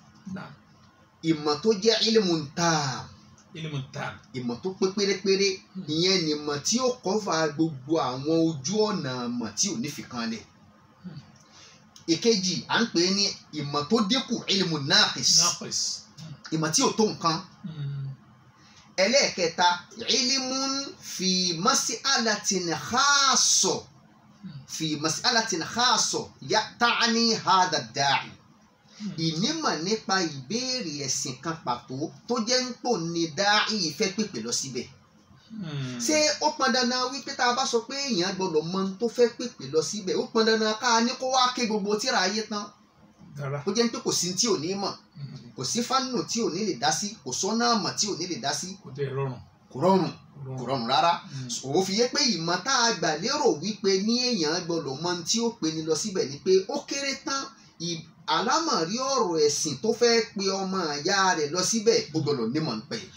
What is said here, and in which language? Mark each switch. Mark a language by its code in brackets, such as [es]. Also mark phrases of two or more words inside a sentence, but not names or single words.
[yo] ìmọ̀ tó jẹ́ [ar] علم تام [yo] ìmọ̀ tó pé pérépéré ìyẹn ni ìmọ̀ tí ó kọ́fà gbogbo àwọn ojú ọ̀nà ìmọ̀ tí ò ní fi kan lẹ̀. ìkejì à ń pè é ní ìmọ̀ tó dínkù [ar] علم ناقص [yo] ìmọ̀ tí ò tó nǹkan. ẹlẹ́ẹ̀kẹta [ar] علم في مسألة خاصة في مسألة خاصة تعني هذا الداعي [yo] ìnímọ̀ nípa ìbéèrè ẹ̀sìn kan pàtó tó jẹ́ ń pò ní dáì fẹ́ pèpè lọ síbẹ̀. ṣé ó pọn dandan wípé tá a bá sọ pé èèyàn gbọ́dọ̀ mọ tó fẹ́ pèpè lọ síbẹ̀ ó pọn dandan ká ní kó wá ké gbogbo tíra ayé tán ó jẹ́ pé kò sí tí ò ní mọ̀ kò sí fánù tí ò ní lè dá sí kò sọ́nà mọ̀ tí ò ní lè dá sí kò rọrùn rárá ó fi yé pé ìmọ̀ tá a gbà lérò wípé ní èèyàn gbọ́dọ̀ mọ tí ó pe ni lọ síbẹ̀ ni pé ó kéré tán alámọ̀rí ọ̀rọ̀ ẹ̀sìn tó fẹ́ pe ọmọ ìyá rẹ̀ lọ síbẹ̀ ó gbọ́dọ̀ nímọ̀ nípa ẹ̀.